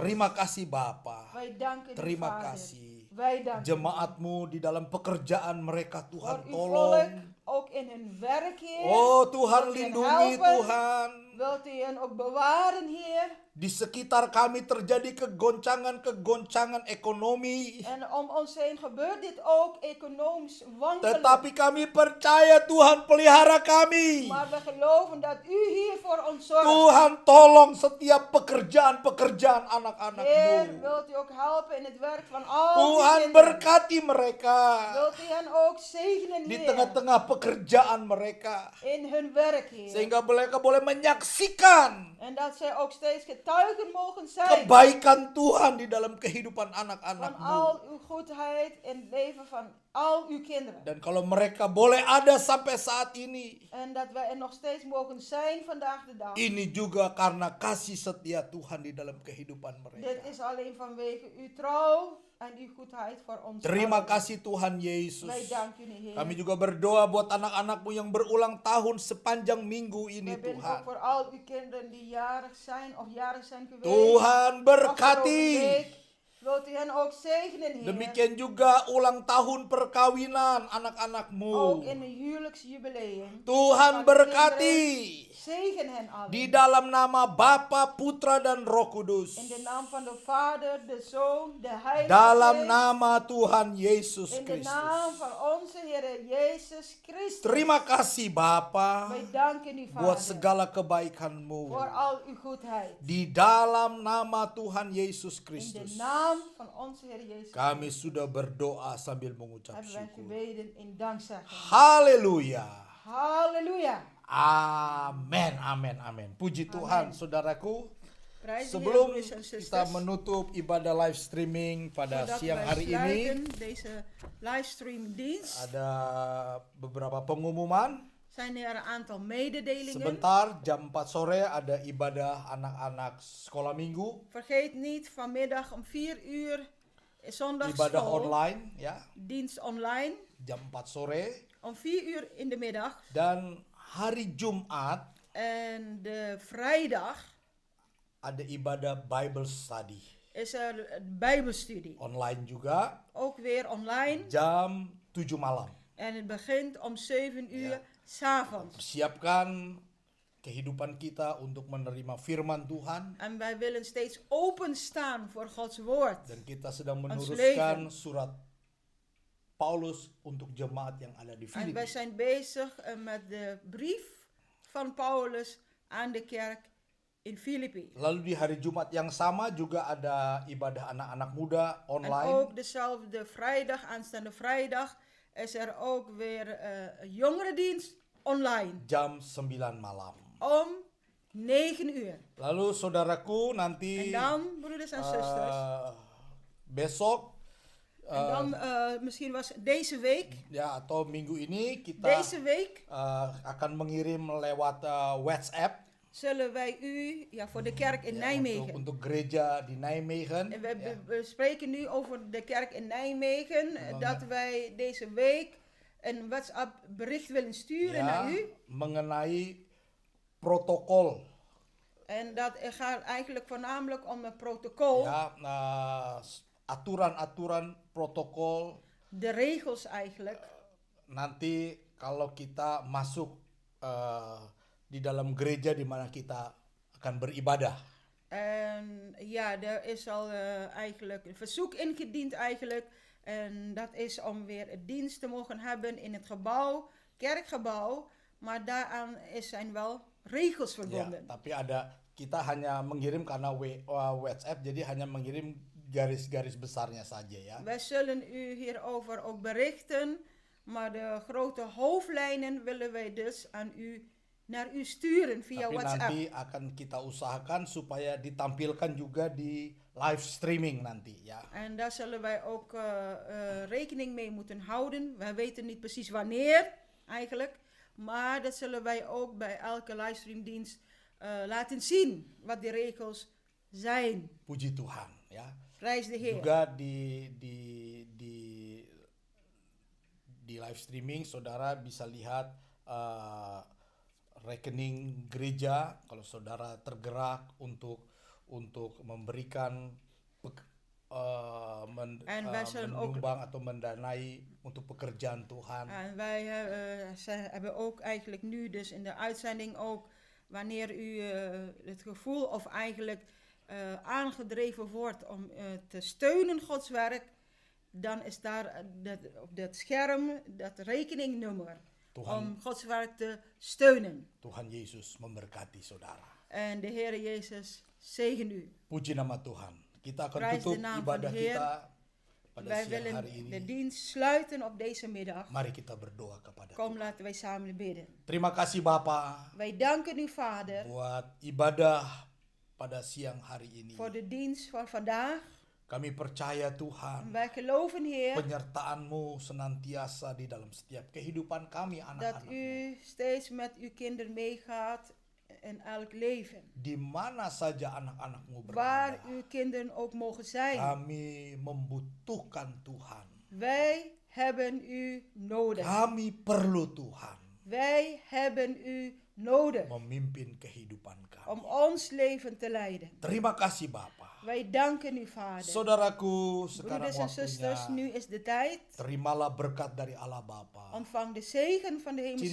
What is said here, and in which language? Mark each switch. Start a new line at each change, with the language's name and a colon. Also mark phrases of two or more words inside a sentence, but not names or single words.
Indonesian: Terima kasih Bapa.
Dutch: Wij danken u,
Indonesian: Terima
Dutch: Vader.
Indonesian: kasih.
Dutch: Wij danken u.
Indonesian: Jemaatmu di dalam pekerjaan mereka
Dutch: Voor
Indonesian: Tuhan
Dutch: uw volk,
Indonesian: tolong.
Dutch: ook in hun werk, Heer.
Indonesian: Oh Tuhan
Dutch: Wilt u hen
Indonesian: lindungi
Dutch: helpen?
Indonesian: Tuhan.
Dutch: Wilt u hen ook bewaren, Heer.
Indonesian: Di sekitar kami terjadi kegoncangan-kegoncangan ekonomi.
Dutch: En om ons heen gebeurt dit ook economisch wankelen.
Indonesian: Tetapi kami percaya Tuhan pelihara kami.
Dutch: Maar we geloven dat u hier voor ons zorgt.
Indonesian: Tuhan tolong setiap pekerjaan-pekerjaan
Dutch: Heer,
Indonesian: anak-anakmu.
Dutch: wilt u ook helpen in het werk van al die
Indonesian: Tuhan
Dutch: kinderen.
Indonesian: berkati mereka.
Dutch: Wilt u hen ook zegenen,
Indonesian: Di
Dutch: Heer.
Indonesian: tengah-tengah pekerjaan mereka.
Dutch: In hun werk, Heer.
Indonesian: Sehingga mereka boleh menyaksikan
Dutch: En dat zij ook steeds getuigen mogen zijn.
Indonesian: kebaikan Tuhan di dalam kehidupan
Dutch: Van
Indonesian: anak-anakmu.
Dutch: al uw goedheid in het leven van al uw kinderen.
Indonesian: Dan kalau mereka boleh ada sampai saat ini,
Dutch: En dat wij er nog steeds mogen zijn vandaag de dag.
Indonesian: ini juga karena kasih setia Tuhan di dalam kehidupan
Dutch: Dit
Indonesian: mereka.
Dutch: is alleen vanwege uw trouw en uw goedheid voor ons.
Indonesian: Terima
Dutch: allen.
Indonesian: kasih Tuhan Yesus.
Dutch: Wij danken u, Heer.
Indonesian: Kami juga berdoa buat anak-anakmu yang berulang tahun sepanjang minggu ini
Dutch: Wij bidden ook
Indonesian: Tuhan.
Dutch: voor al uw kinderen die jarig zijn of jarig zijn geweest.
Indonesian: Tuhan
Dutch: Afgelopen
Indonesian: berkati.
Dutch: week. Wilt u hen ook zegenen, Heer.
Indonesian: Demikian juga ulang tahun perkawinan anak-anakmu.
Dutch: Ook in een huwelijksjubileum.
Indonesian: Tuhan
Dutch: Van de
Indonesian: berkati.
Dutch: kinderen. Zegen hen allen.
Indonesian: Di dalam nama Bapa, Putra, dan Roh Kudus.
Dutch: In de naam van de Vader, de Zoon, de Heilige
Indonesian: Dalam
Dutch: Geest.
Indonesian: nama Tuhan Yesus
Dutch: In de naam
Indonesian: Kristus.
Dutch: van onze Heer Jezus Christus.
Indonesian: Terima kasih Bapa
Dutch: Wij danken u,
Indonesian: buat
Dutch: Vader,
Indonesian: segala kebaikan-Mu.
Dutch: voor al uw goedheid.
Indonesian: Di dalam nama Tuhan Yesus
Dutch: In de
Indonesian: Kristus.
Dutch: naam van onze Heer Jezus
Indonesian: Kami sudah berdoa sambil mengucap
Dutch: hebben wij
Indonesian: syukur.
Dutch: gebeden in dankzegging.
Indonesian: Haleluya.
Dutch: Halleluja.
Indonesian: Amin, amin, amin. Puji Tuhan, saudaraku.
Dutch: Prijs de Heer,
Indonesian: Sebelum
Dutch: broeders en
Indonesian: kita
Dutch: zusters.
Indonesian: menutup ibadah
English: live streaming
Indonesian: pada
Dutch: Voordat
Indonesian: siang
Dutch: wij
Indonesian: hari ini,
Dutch: sluiten deze livestream dienst,
Indonesian: ada beberapa pengumuman.
Dutch: zijn er een aantal mededelingen.
Indonesian: Sebentar, jam 4 sore ada ibadah anak-anak sekolah minggu.
Dutch: Vergeet niet, vanmiddag om 4 uur
Indonesian: Ibadah
Dutch: zondagschool,
Indonesian: online, ya.
Dutch: dienst online.
Indonesian: Jam 4 sore.
Dutch: om 4 uur in de middag.
Indonesian: Dan hari Jumat
Dutch: En de vrijdag
Indonesian: ada ibadah
English: Bible study.
Dutch: is er bijbelstudie.
Indonesian: Online juga
Dutch: Ook weer online.
Indonesian: jam 7 malam.
Dutch: En het begint om 7 uur Ja. 's avonds.
Indonesian: Persiapkan kehidupan kita untuk menerima firman Tuhan.
Dutch: En wij willen steeds openstaan voor Gods woord.
Indonesian: Dan kita sedang
Dutch: Ons
Indonesian: meneruskan
Dutch: leven.
Indonesian: surat Paulus untuk jemaat yang ada di
Dutch: En wij
Indonesian: Filipi.
Dutch: zijn bezig met de brief van Paulus aan de kerk in Filippi.
Indonesian: Lalu di hari Jumat yang sama juga ada ibadah anak-anak muda
Dutch: En
Indonesian: online.
Dutch: ook dezelfde vrijdag, aanstaande vrijdag, is er ook weer jongerendienst online.
Indonesian: Jam 9 malam.
Dutch: Om 9 uur.
Indonesian: Lalu saudaraku nanti
Dutch: En dan, broeders en zusters,
Indonesian: besok
Dutch: en dan misschien was deze week,
Indonesian: ya atau minggu ini kita
Dutch: deze week
Indonesian: akan mengirim lewat WhatsApp
Dutch: zullen wij u, voor de kerk in
Indonesian: ya,
Dutch: Nijmegen.
Indonesian: untuk gereja di Nijmegen.
Dutch: En
Indonesian: Ya.
Dutch: we spreken nu over de kerk in Nijmegen,
Indonesian: Mengen-
Dutch: dat wij deze week een WhatsApp bericht willen sturen
Indonesian: Ya,
Dutch: naar u.
Indonesian: mengenai protokol.
Dutch: En dat gaat eigenlijk voornamelijk om het protocol,
Indonesian: Ya, aturan-aturan protokol
Dutch: de regels eigenlijk.
Indonesian: nanti kalau kita masuk di dalam gereja di mana kita akan beribadah.
Dutch: En ja, er is al eigenlijk een verzoek ingediend eigenlijk. En dat is om weer een dienst te mogen hebben in het gebouw, kerkgebouw. Maar daaraan zijn wel regels
Indonesian: Ya,
Dutch: verbonden.
Indonesian: tapi kita hanya mengirim karena WhatsApp, jadi hanya mengirim garis-garis besarnya saja ya.
Dutch: Wij zullen u hierover ook berichten. Maar de grote hoofdlijnen willen wij dus naar u sturen via
Indonesian: Tapi
Dutch: WhatsApp.
Indonesian: nanti akan kita usahakan supaya ditampilkan juga di
English: live streaming
Indonesian: nanti ya.
Dutch: En daar zullen wij ook rekening mee moeten houden. Wij weten niet precies wanneer eigenlijk. Maar dat zullen wij ook bij elke livestreamdienst laten zien. Wat de regels zijn.
Indonesian: Puji Tuhan ya.
Dutch: Prijs de Heer.
Indonesian: Juga di
English: live streaming
Indonesian: saudara bisa lihat rekening gereja kalau saudara tergerak untuk memberikan
Dutch: En wij zullen ook
Indonesian: menyumbang atau mendanai untuk pekerjaan Tuhan.
Dutch: En wij hebben ook eigenlijk nu dus in de uitzending ook, wanneer u het gevoel of eigenlijk aangedreven wordt om te steunen Gods werk, dan is daar op dat scherm dat rekeningnummer om Gods werk te steunen.
Indonesian: Tuhan Yesus memberkati saudara.
Dutch: En de Heer Jezus zegen u.
Indonesian: Puji nama Tuhan. Kita akan
Dutch: Prijs de
Indonesian: tutup
Dutch: naam van
Indonesian: ibadah
Dutch: de Heer.
Indonesian: kita pada
Dutch: Wij
Indonesian: siang hari
Dutch: willen de
Indonesian: ini.
Dutch: dienst sluiten op deze middag.
Indonesian: Mari kita berdoa kepada
Dutch: Kom,
Indonesian: Tuhan.
Dutch: laten wij samen bidden.
Indonesian: Terima kasih Bapa
Dutch: Wij danken u, Vader,
Indonesian: buat ibadah pada siang hari ini.
Dutch: voor de dienst van vandaag.
Indonesian: Kami percaya Tuhan,
Dutch: Wij geloven, Heer,
Indonesian: penyertaan-Mu senantiasa di dalam setiap kehidupan kami
Dutch: dat
Indonesian: anak-anak-Mu.
Dutch: u steeds met uw kinderen meegaat in elk leven.
Indonesian: Di mana saja anak-anak-Mu
Dutch: Waar
Indonesian: berada,
Dutch: uw kinderen ook mogen zijn.
Indonesian: kami membutuhkan Tuhan.
Dutch: Wij hebben u nodig.
Indonesian: Kami perlu Tuhan
Dutch: Wij hebben u nodig
Indonesian: memimpin kehidupan
Dutch: om
Indonesian: kami.
Dutch: ons leven te leiden.
Indonesian: Terima kasih Bapa.
Dutch: Wij danken u, Vader.
Indonesian: Saudaraku, sekarang
Dutch: Broeders en zusters,
Indonesian: waktunya
Dutch: nu is de tijd.
Indonesian: terimalah berkat dari Allah Bapa.
Dutch: Ontvang de zegen van de hemelse